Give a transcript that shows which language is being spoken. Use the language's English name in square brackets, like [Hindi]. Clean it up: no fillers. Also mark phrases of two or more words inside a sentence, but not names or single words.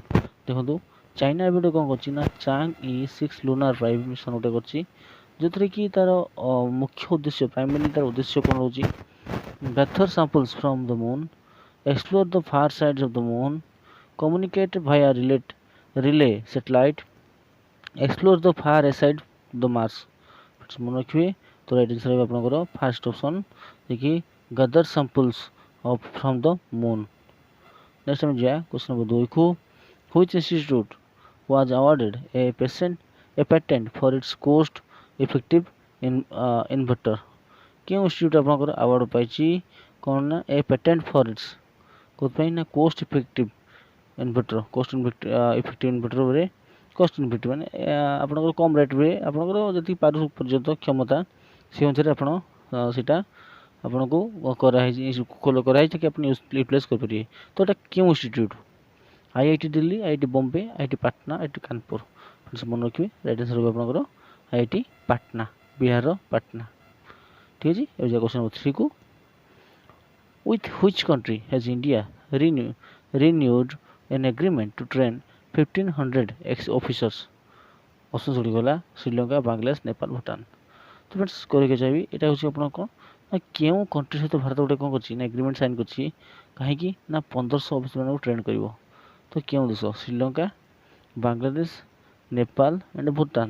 [Odia] ଦେଖନ୍ତୁ ଚାଇନା ଏବେ ଗୋଟେ କ'ଣ କରୁଛି ନା ଚାଙ୍ଗ୍ E6 [English] lunar probe mission [Odia] ଗୋଟେ କରିଛି ଯେଉଁଥିରେ କି ତା'ର ମୁଖ୍ୟ ଉଦ୍ଦେଶ୍ୟ ପ୍ରାଇମେରୀ ତା'ର ଉଦ୍ଦେଶ୍ୟ କ'ଣ ରହୁଛି [English] gather samples from the moon, explore the far sides of the moon, communicate via relay satellite, explore the far aside the Mars. [Odia] ମନେ ରଖିବେ ତ [English] right answer [Odia] ରହିବ ଆପଣଙ୍କର [English] first option [Odia] ଯିଏକି [English] gather samples from the moon. [Odia] ନେକ୍ସଟ ଆମେ ଯିବା [English] question number 2 [Odia] କୁ [English] Which institute was awarded a patent for its cost effective inverter? [Odia] କେଉଁ ଇନଷ୍ଟିଚ୍ୟୁଟ୍ ଆପଣଙ୍କର ଆୱାର୍ଡ଼ ପାଇଛି କ'ଣ ନା [English] a patent for its [Odia] କେଉଁଥିପାଇଁ ନା [English] cost effective inverter effective inverterରେ cost infective [Odia] ମାନେ ଆପଣଙ୍କର କମ୍ ରେଟ୍ରେ ଆପଣଙ୍କର ଯେତିକି ପାରୁ ପର୍ଯ୍ୟନ୍ତ କ୍ଷମତା ସେ ଅନୁସାରେ ଆପଣ ସେଇଟା ଆପଣଙ୍କୁ କରାହେଇଛି କି ଆପଣ ୟୁଟିଲାଇଜ୍ କରିପାରିବେ। ତ ଏଇଟା କେଉଁ ଇନଷ୍ଟିଚ୍ୟୁଟ୍ IIT ଦିଲ୍ଲୀ, IIT ବମ୍ବେ, IIT ପାଟନା, IIT କାନପୁର। ମନେ ରଖିବେ [English] right answer [Odia] ରହିବ ଆପଣଙ୍କର IIT ପାଟନା, ବିହାରର ପାଟନା। ଠିକ୍ ଅଛି। ଏବେ ଯାଏ [English] question number 3 [Odia] କୁ [English] With which country has India renewed an agreement to train 1500 ex-officers? [Odia] ଅପସନ୍ସ ଗୁଡ଼ିକ ହେଲା ଶ୍ରୀଲଙ୍କା, ବାଂଲାଦେଶ, ନେପାଳ, ଭୁଟାନ। ତ ଫ୍ରେଣ୍ଡସ୍ କରିବାକୁ ଚାହିଁବି ଏଇଟା ହେଉଛି ଆପଣ କ'ଣ ନା କେଉଁ କଣ୍ଟ୍ରି ସହିତ ଭାରତ ଗୋଟେ କ'ଣ କରିଛି ନା [English] agreement sign [Odia] କରିଛି କାହିଁକି ନା 1500 ଅଫିସରମାନଙ୍କୁ ଟ୍ରେନ୍ କରିବ। ତ କେଉଁ ଦେଶ ଶ୍ରୀଲଙ୍କା, ବାଂଲାଦେଶ, ନେପାଳ ଆଣ୍ଡ ଭୁଟାନ।